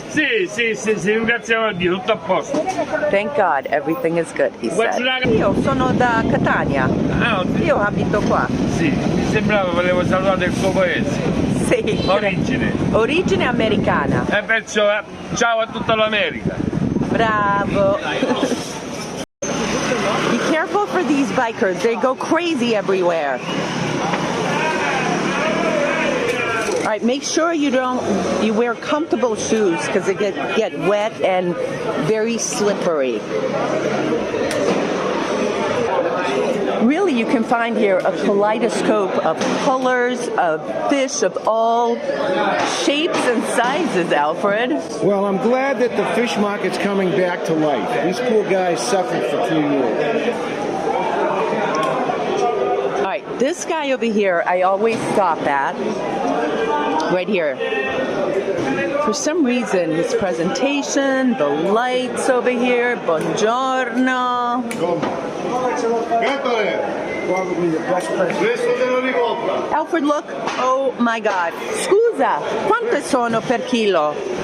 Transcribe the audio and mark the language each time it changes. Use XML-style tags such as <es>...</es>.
<it>Sì, ringraziamo a Dio, tutto a posto.</it> <en>Thank God, everything is good, he said.</en> <it>Io sono da Catania. Io abito qua. Sì, mi sembrava, volevo salutare il tuo paese. Sì. Origine americana. E perciò ciao a tutta l'America. Bravo.</it> <en>Be careful for these bikers. They go crazy everywhere. All right, make sure you wear comfortable shoes because they get wet and very slippery. Really, you can find here a kaleidoscope of colors, of fish of all shapes and sizes, Alfred. Well, I'm glad that the fish market's coming back to life. These poor guys suffered for 2 years. All right, this guy over here, I always stop at. Right here. For some reason, his presentation, the lights over here, buongiorno. Probably the best present. Alfred, look. Oh my God.</en> <it>Scusa, quanto sono per chilo?</it>